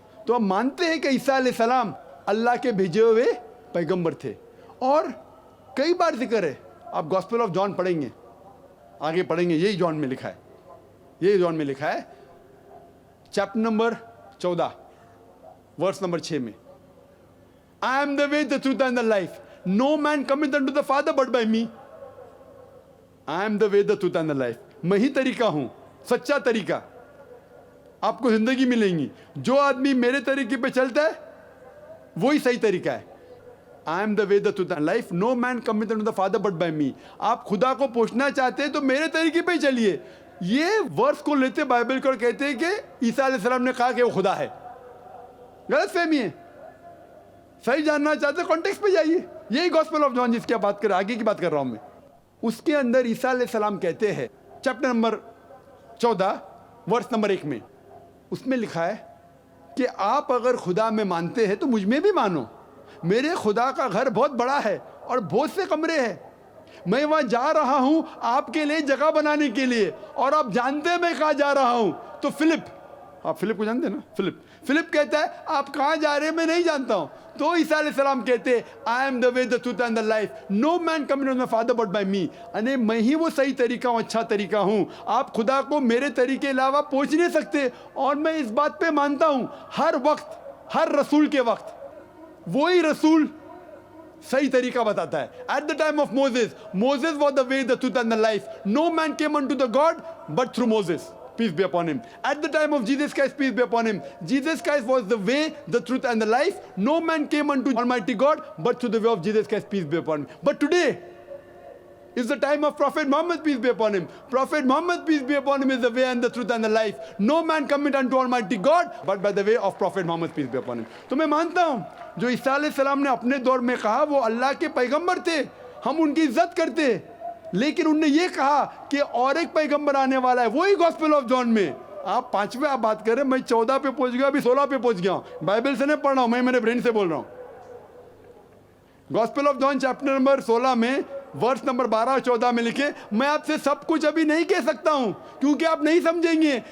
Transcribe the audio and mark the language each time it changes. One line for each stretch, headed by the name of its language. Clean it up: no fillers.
Urdu: تو ہم مانتے ہیں کہ عیسیٰ علیہ السلام اللہ کے بھیجے ہوئے پیغمبر تھے, اور کئی بار ذکر ہے. آپ گاسپل آف جان پڑھیں گے, آگے پڑھیں گے, یہی جان میں لکھا ہے. یہی جان میں لکھا ہے چیپٹر نمبر 14 ورس نمبر 6 میں,
English: I am the way, the truth and the life. No man cometh unto the Father but by me. I am the way, the truth and the life.
Urdu: میں ہی طریقہ ہوں, سچا طریقہ. آپ کو زندگی ملیں گی. جو آدمی میرے طریقے پہ چلتا ہے وہی صحیح طریقہ ہے.
English: I am the way, the truth and life. No man cometh unto the Father but by me.
Urdu: آپ خدا کو پوچھنا چاہتے ہیں تو میرے طریقے پہ ہی چلیے. یہ ورس کو لیتے بائبل کو کہتے ہیں کہ عیسیٰ علیہ السلام نے کہا کہ وہ خدا ہے. غلط فہمی ہے. صحیح جاننا چاہتے ہیں کانٹیکس پہ جائیے. یہی گاسپل آف جان جس کی بات کر رہا, آگے کی بات کر رہا ہوں میں. اس کے اندر عیسیٰ علیہ السلام کہتے ہیں چیپٹر نمبر 14 ورس نمبر 1 میں, اس میں لکھا ہے کہ آپ اگر خدا میں مانتے ہیں تو مجھ میں بھی مانو. میرے خدا کا گھر بہت بڑا ہے اور بہت سے کمرے ہیں. میں وہاں جا رہا ہوں آپ کے لیے جگہ بنانے کے لیے, اور آپ جانتے ہیں میں کہاں جا رہا ہوں. تو فلپ, آپ فلپ کو جانتے ہیں نا, فلپ کہتا ہے آپ کہاں جا رہے ہیں میں نہیں جانتا ہوں. تو عیسیٰ علیہ السلام کہتے ہیں
English: I am the way, the truth and the life. No man cometh unto the Father but by me.
Urdu: یعنی میں ہی وہ صحیح طریقہ ہوں, اچھا طریقہ ہوں. آپ خدا کو میرے طریقے علاوہ پہنچ نہیں سکتے. اور میں اس بات پہ مانتا ہوں ہر وقت, ہر رسول کے وقت وہی رسول صحیح طریقہ بتاتا ہے.
English: At the time of Moses, Moses was the way, the truth and the life. No man came unto the God but through Moses. Peace be upon him. At the time of Jesus Christ, peace be upon him. Jesus Christ was the way, the truth and the life. No man came unto Almighty God but through the way of Jesus Christ, peace be upon him. But today is the time of Prophet Muhammad, peace be upon him. Prophet Muhammad, peace be upon him, is the way and the truth and the life. No man cometh unto Almighty God but by the way of Prophet Muhammad, peace be upon him.
Urdu: تو میں مانتا ہوں جو عیسیٰ علیہ السلام نے اپنے دور میں کہا وہ اللہ کے پیغمبر تھے, ہم ان کی عزت کرتے. لیکن انہوں نے یہ کہا کہ اور ایک پیغمبر آنے والا ہے, وہی گاسپل آف جان میں. آپ 5ویں آپ بات کر رہے ہیں, میں 14 پہ پہنچ گیا, ابھی 16 پہ پہنچ گیا ہوں. بائبل سے نہیں پڑھ رہا ہوں, میں میرے برین سے بول رہا ہوں. Gospel of John chapter number 16 میں ورس نمبر 12 اور 14 میں لکھے, میں آپ سے سب کچھ ابھی نہیں کہہ سکتا ہوں کیونکہ آپ نہیں سمجھیں گے.